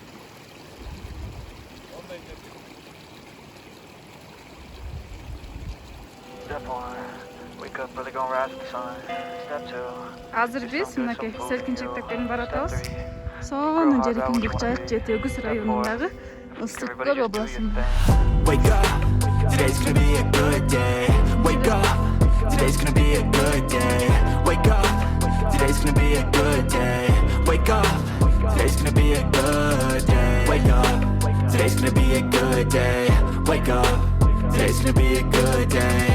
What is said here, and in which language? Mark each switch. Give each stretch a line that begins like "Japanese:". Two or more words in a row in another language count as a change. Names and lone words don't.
Kyrgyz: Азыр биз мынакей селкинчектектерин баратабыз. Сонун жер экен Көк Жайык Жети Өгүз районундагы ысык көл областында.
English: Wake up, today's gonna be a good day. Wake up, today's gonna be a good day. Wake up, today's gonna be a good day. Wake up, today's gonna be a good day. Wake up, today's gonna be a good day. Wake up, today's gonna be a good day.